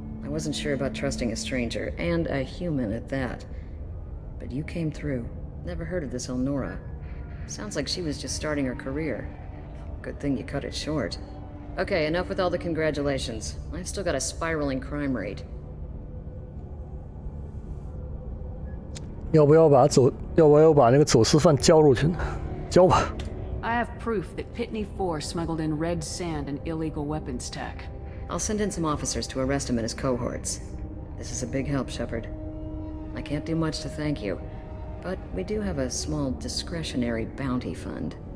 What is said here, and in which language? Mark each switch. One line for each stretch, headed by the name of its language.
English: I wasn't sure about trusting a stranger, and a human at that. But you came through. Never heard of this Elnora. Sounds like she was just starting her career. Good thing you cut it short. Okay, enough with all the congratulations. I've still got a spiraling crime rate.
Chinese: 要不要把那个走私犯交出去呢？交吧。
English: I have proof that Pitney 4 smuggled in red sand and illegal weapons tech. I'll send in some officers to arrest him and his cohorts. This is a big help, Shepard. I can't do much to thank you, but we do have a small discretionary bounty fund.